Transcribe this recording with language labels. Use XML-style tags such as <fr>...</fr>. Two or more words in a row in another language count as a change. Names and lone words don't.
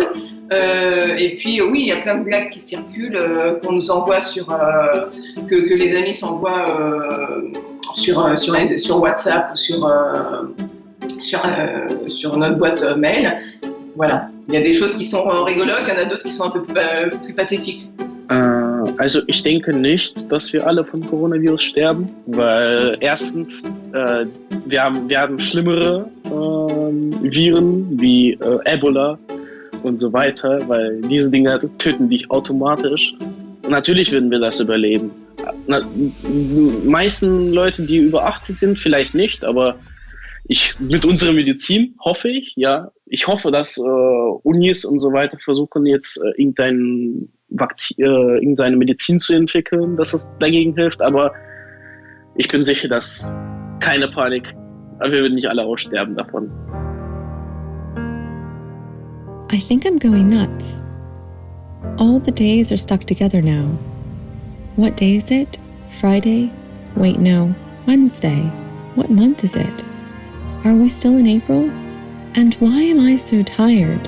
<fr>Et puis oui, il y a plein de blagues qui circulent, qu'on nous envoie que les amis s'envoient sur WhatsApp ou sur notre boîte mail. Voilà. Il y a des choses qui sont rigolotes, il y en a d'autres qui sont un peu plus pathétiques.</fr> <de>Also ich denke nicht, dass wir alle vom Coronavirus sterben, weil erstens, wir haben schlimmere Viren wie Ebola und so weiter, weil diese Dinge töten dich automatisch. Und natürlich würden wir das überleben. meisten Leute, die über 80 sind, vielleicht nicht, aber mit unserer Medizin hoffe ich, ja. Ich hoffe, dass Unis und so weiter versuchen jetzt irgendeine Medizin zu entwickeln, dass es dagegen hilft, aber ich bin sicher, dass keine Panik, wir werden nicht alle aussterben davon.</de> <en>I think I'm going nuts. All the days are stuck together now. What day is it? Friday? Wait, no. Wednesday. What month is it? Are we still in April? And why am I so tired?</en>